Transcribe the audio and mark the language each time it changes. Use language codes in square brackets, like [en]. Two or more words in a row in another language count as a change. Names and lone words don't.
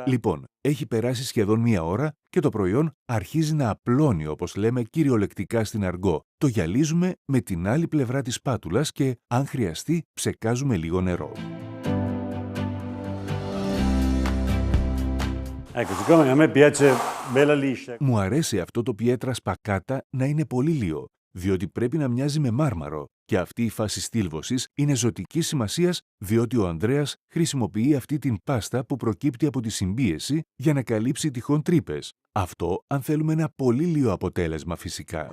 [el] Λοιπόν, έχει περάσει σχεδόν μία ώρα και το προϊόν αρχίζει να απλώνει, όπως λέμε κυριολεκτικά στην αργό. Το γυαλίζουμε με την άλλη πλευρά της σπάτουλας και, αν χρειαστεί, ψεκάζουμε λίγο νερό. [it] Ecco, siccome a me piace bella liscia. [el] Μου αρέσει αυτό το Pietra Spacata να είναι πολύ λίο, διότι πρέπει να μοιάζει με μάρμαρο. Και αυτή η φάση στήλβωσης είναι ζωτικής σημασίας, διότι ο Ανδρέας χρησιμοποιεί αυτή την πάστα που προκύπτει από τη συμπίεση για να καλύψει τυχόν τρύπες. Αυτό αν θέλουμε ένα πολύ λίο αποτέλεσμα φυσικά.